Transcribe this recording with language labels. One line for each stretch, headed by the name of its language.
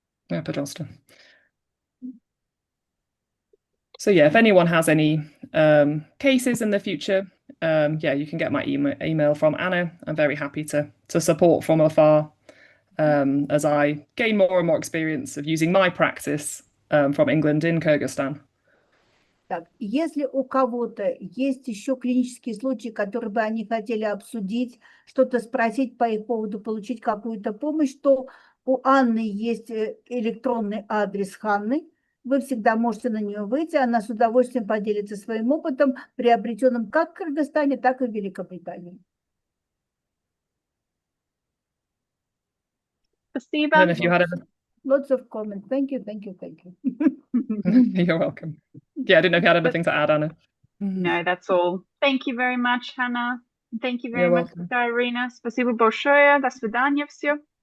English: Yeah,
Russian: пожалуйста.
English: So yeah, if anyone has any cases in the future, you can get my email from Anna. I'm very happy to support from afar as I gain more and more experience of using my practice from England in Kyrgyzstan.
Russian: Так, если у кого-то есть еще клинические случаи, которые бы они хотели обсудить, что-то спросить по их поводу, получить какую-то помощь, то у Анны есть электронный адрес Ханны. Вы всегда можете на нее выйти, она с удовольствием поделится своим опытом, приобретенным как в Кыргызстане, так и в Великобритании. Спасибо.
English: And if you had Lots of comments. Thank you, thank you, thank you. You're welcome. Yeah, I didn't know if you had anything to add, Anna. No, that's all. Thank you very much, Hannah. Thank you very You're much, welcome. Dr. Irina.
Russian: Спасибо большое. До свидания, все.